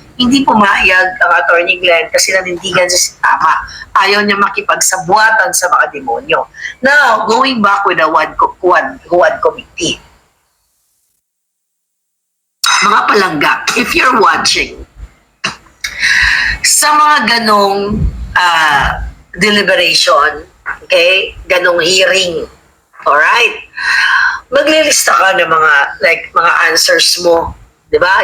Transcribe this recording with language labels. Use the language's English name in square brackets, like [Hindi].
[Filipino] hindi pumayag ang Attorney Glenn kasi nanindigan siya si Tama. Ayaw niya makipagsabwatan sa mga demonyo. [English] Now, going back with the Huwad Committee. [Filipino] Mga palangga, [English] if you're watching, [Filipino] sa mga ganong deliberation, okay, ganong hearing, alright, maglilista ka ng mga answers mo, di ba?